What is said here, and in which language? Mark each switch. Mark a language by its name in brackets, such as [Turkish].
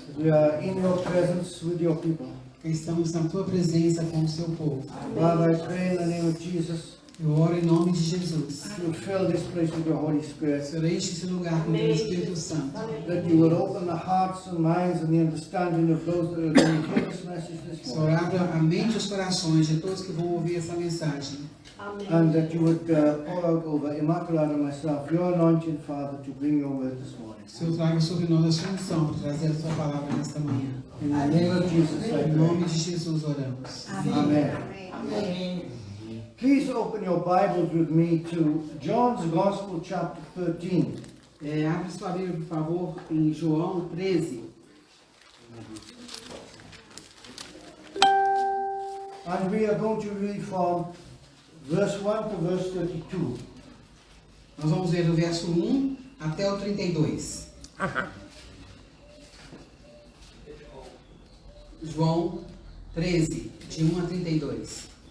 [English] We are in your presence with your people. [Portuguese] Que estamos na tua presença com o seu povo. [English] Father, I pray in the name of Jesus, [Portuguese] Eu oro em nome de Jesus. [English] you fill this place with your Holy Spirit. [Portuguese] Senhor, enche esse lugar com o teu Espírito Santo. [English] That you will open the hearts and minds and the understanding of those that are going to hear this message this [Portuguese] Senhor, [English] morning. [Portuguese] abra a mente e os corações de todos que vão ouvir essa mensagem. [English] And that you would pour out over Immaculate and myself your anointing, Father, to bring your word this morning. [Portuguese] Senhor, traga sobre nós a sua unção para trazer a sua palavra nesta manhã. [English] In the name of Jesus, I [Portuguese] Em nome [English] pray. [Portuguese] de Jesus oramos. [English] Amen. Please open your Bibles with me to John's Gospel, chapter 13. [Portuguese] Abre sua Bíblia, por favor, em João 13. [English] And we are going to read from verse 1 to verse 32. [Portuguese] Nós vamos ler do verso 1 até o 32. João 13, de 1 a 32.